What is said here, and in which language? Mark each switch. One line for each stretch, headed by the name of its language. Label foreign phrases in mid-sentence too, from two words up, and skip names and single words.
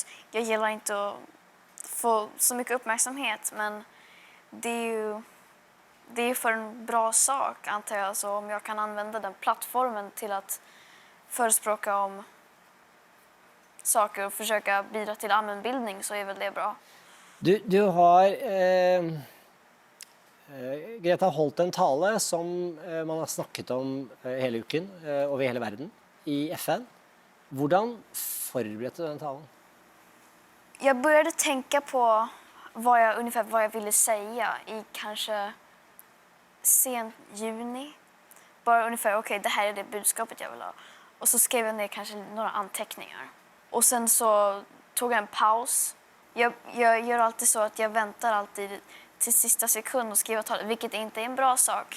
Swedish: Jag gillar inte att få så mycket uppmärksamhet, men det är ju för en bra sak antar jag. Så om jag kan använda den plattformen till att förespråka om saker och försöka bidra till allmänbildning så är väl det bra.
Norwegian: Du har Greta holdt en tale som man har snakket om hele uken over hele verden i FN. Hvordan forberedte du den talen?
Swedish: Jag började tänka på ungefär vad jag ville säga i kanske sent juni. Bara ungefär, okej, det här är det budskapet jag vill ha. Och så skrev jag ner kanske några anteckningar. Och sen så tog jag en paus. Jag gör alltid så att jag väntar alltid till sista sekund och skriver talet, vilket inte är en bra sak.